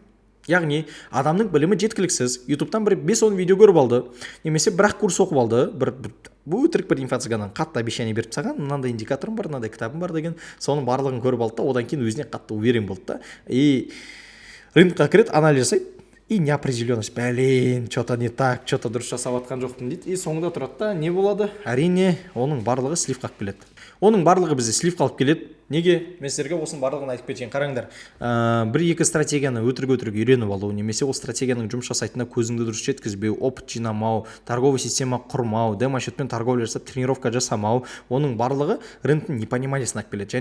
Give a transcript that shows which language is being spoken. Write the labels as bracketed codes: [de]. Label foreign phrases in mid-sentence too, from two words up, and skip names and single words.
[kk] Яғни адамның білімі жеткіліксіз, ютубтан бір 5-10 видео көріп алды, немесе бірақ курс оқып алды, бір өтірік бір инфо-цыганнан қатты обещание беріп тастаған, мынандай индикаторым бар, мынандай кітабым бар деген, соның барлығын көріп алды да, одан кейін өзіне қатты уверен болды да. И рынокқа кіреді, анализ жасайды, [ru] и неопределенность, блин, что-то не так, что-то [kk] дұрыс жасап жатқан жоқпын дейді. И соңында тұрады да не болады? Әрине, оның барлығы слив қалып келеді. Оның барлығы бізде слив қалып келеді. Неге? Мен сіздерге осының барлығын айтып кетейін. Қараңдар, бір-екі стратегияны өтірік үйреніп алу, немесе ол стратегияның жұмыс жасайтынына көзіңді дұрыс жеткізбеу, опыт жинамау, [ru] торговый система [kk] құрмау, демо-счетпен торговля жасап, тренировка жасамау, оның барлығы рынктың непониманиесіне алып келеді.